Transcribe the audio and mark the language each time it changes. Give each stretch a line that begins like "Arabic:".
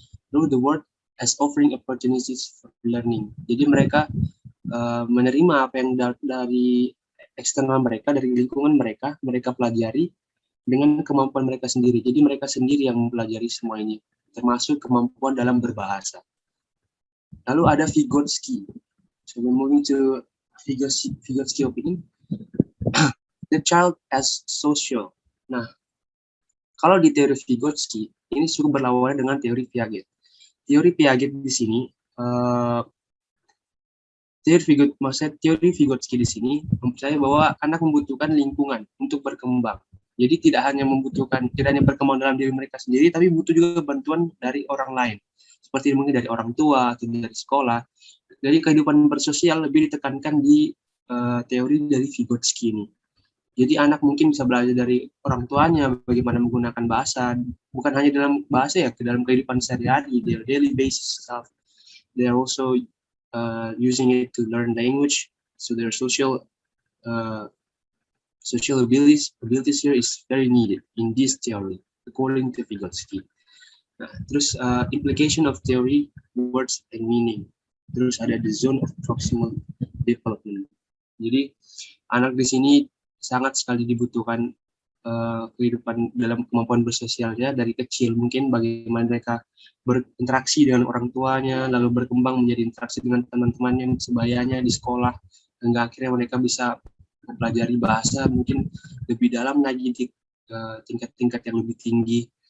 Indonesian: Lalu
English: the world as offering opportunities for learning.
Indonesian: Jadi mereka menerima apa yang dari eksternal mereka, dari lingkungan mereka pelajari dengan kemampuan mereka sendiri. Jadi mereka sendiri yang mempelajari semua ini, termasuk kemampuan dalam berbahasa. Lalu ada Vygotsky.
English: So we're moving to Vygotsky opinion. The child as social.
Indonesian: Nah, kalau di teori Vygotsky, ini cukup berlawanan dengan teori Piaget. Teori Piaget di sini, teori Vygotsky di sini mempercayai bahwa anak membutuhkan lingkungan untuk berkembang. Jadi tidak hanya berkembang dalam diri mereka sendiri, tapi butuh juga bantuan dari orang lain. Seperti mungkin dari orang tua atau dari sekolah. Jadi kehidupan bersosial lebih ditekankan di teori dari Vygotsky ini. Jadi anak mungkin bisa belajar dari orang tuanya bagaimana menggunakan bahasa, bukan hanya dalam bahasa ya, ke dalam kehidupan sehari-hari,
English: their daily basis stuff. They are also using it to learn language, so their social abilities here is very needed in this theory, according to Vygotsky.
Indonesian: Nah, terus
English: implication of theory, words and meaning.
Indonesian: Terus ada
English: the zone of proximal development.
Indonesian: Jadi anak di sini sangat sekali dibutuhkan kehidupan dalam kemampuan bersosialnya dari kecil. Mungkin bagaimana mereka berinteraksi dengan orang tuanya, lalu berkembang menjadi interaksi dengan teman-temannya sebayanya di sekolah, hingga akhirnya mereka bisa mempelajari bahasa mungkin lebih dalam lagi di tingkat-tingkat yang lebih tinggi.